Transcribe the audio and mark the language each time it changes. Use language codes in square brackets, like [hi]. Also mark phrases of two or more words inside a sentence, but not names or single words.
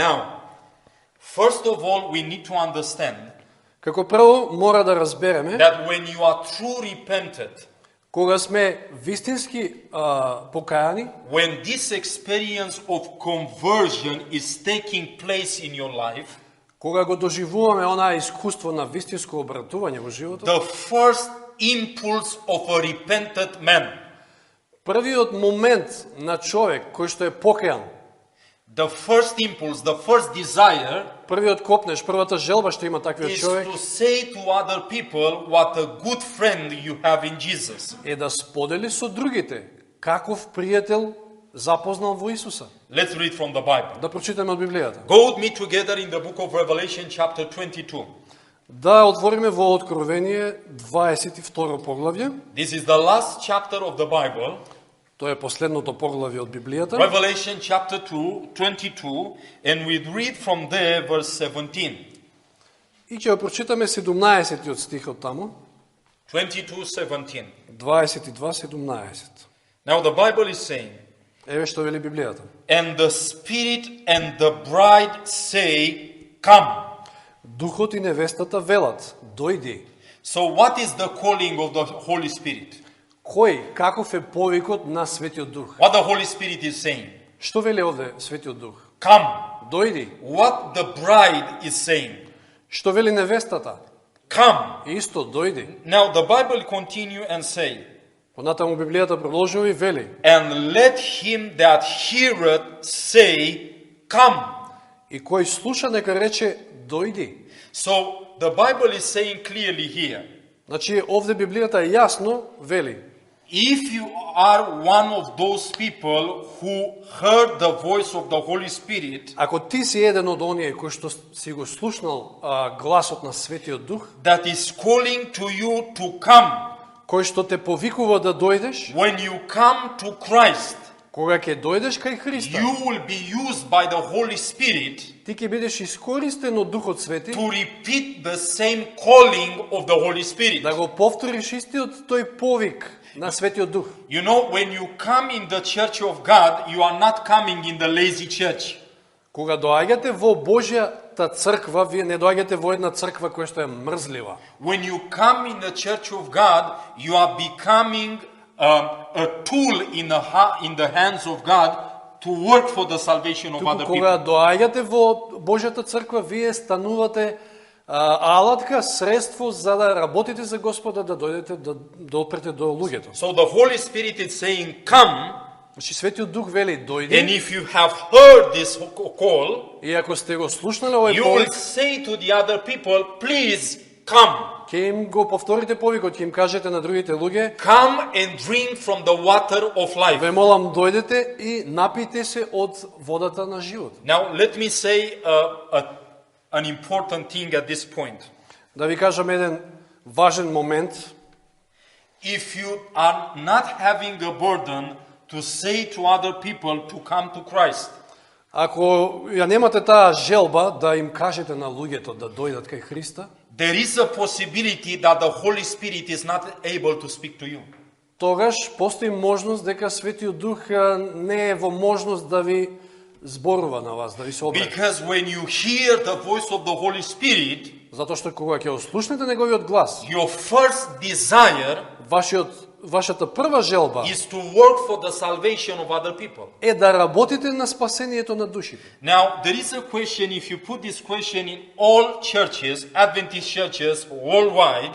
[en] Now, first of all, we need to understand [mk] Како прво мора да разбереме [en] that when you are true repentant, [mk] кога сме вистински покаяни, [en] when this experience of conversion is taking place in your life, [mk] кога го доживуваме онаа искуство на вистинско обратување во животот, [en] the first impulse of a repentant man, [mk] првиот момент на човек кој што е покаян, [en] the first impulse, the first desire [mk] првиот копнеш, првата желба што има таквиот [en] is [mk] човек [en] to say to other people what a good friend you have in Jesus. [mk] е да сподели со другите каков пријател запознал во Исуса. [en] Let's read from the Bible. [mk] Да прочитаме од Библијата. [en] Go with me together in the book of Revelation chapter 22. [mk] Да отвориме во Откровение 22 поглавје. [en] This is the last chapter of the Bible. [mk] Тоа е последното поглавје од Библијата. [en] Revelation chapter 22, and we read from there verse 17. [mk] И ќе го прочитаме 17 стихот таму. [en] 22:17. [mk] 22:17. [en] Now the Bible is saying, [mk] Еве што вели Библијата. [en] and the Spirit and the bride say, come. [mk] Духот и невестата велат: дојди. [en] So what is the calling of the Holy Spirit? [mk] Кој, каков е повикот на Светиот Дух? [en] What the Holy Spirit is saying? [mk] Што вели овде Светиот Дух? [en] Come. [mk] Дојди. [en] What the bride is saying? [mk] Што вели невестата? [en] Come. [mk] Исто, дојди. [en] Now the Bible continue and say, [mk] Понатаму Библијата продолжува и вели: [en] and let him that heareth say, come. [mk] и кој слуша нека рече дојди. [en] So the Bible is saying clearly here, [mk] Значи овде Библијата јасно вели: [en] if you are one of those people who heard the voice of the Holy Spirit, [mk] ако ти си еден од оние кој што си го слушнал гласот на Светиот Дух, [en] that is calling to you to come, [mk] кој што те повикува да дојдеш, [en] when you come to Christ, [mk] кога ќе дојдеш кај Христа, [en] you will be used by the Holy Spirit [mk] ти ќе бидеш искористен од Духот Свети [en] to repeat the same calling of the Holy Spirit. [mk] да го повториш истиот тој повик на Светиот Дух. [en] You know, when you come in the church of God, you are not coming in the lazy church. [mk] Кога доаѓате во Божјата црква, вие не доаѓате во една црква која што е мрзлива. [en] When you come in the church of God, you are becoming a tool in the hands of God to work for the salvation of [mk] Туку [en] other [mk] кога [en] people. [mk] доаѓате во Божјата црква, вие станувате алатка, средство за да работите за Господа, да дојдете да опрете до луѓето. [en] So the Holy Spirit is saying, come, [mk] Значи Светиот Дух вели [en] and [mk] дојди, [en] if you have heard this call, [mk] и ако сте го слушнале овој [en] you will [mk] повик, [en] say to the other people, please come. [mk] ќе им го повторите повикот, ќе им кажете на другите луѓе: [en] Come and drink from the water of life. [mk] ве молам дојдете и напијте се од водата на живот. [en] Now, let me say an important thing at this point. [mk] Да ви кажам еден важен момент. [en] If you are not having a burden to say to other people to come to Christ, [mk] Ако ја немате таа желба да им кажете на луѓето да дојдат кај Христа, [en] there is a possibility that the Holy Spirit is not able to speak to you. [mk] тогаш постои можност дека Светиот Дух не е во можност да ви зборува на вас, да ви се обрати. [en] Because when you hear the voice of the Holy Spirit, [mk] Затоа што кога ќе ослушнете неговиот глас, [en] your first desire [mk] вашата прва желба [en] is to work for the salvation of other people. [mk] е да работите на спасението на душите. [en] Now, there is a question, if you put this question in all churches, Adventist churches worldwide,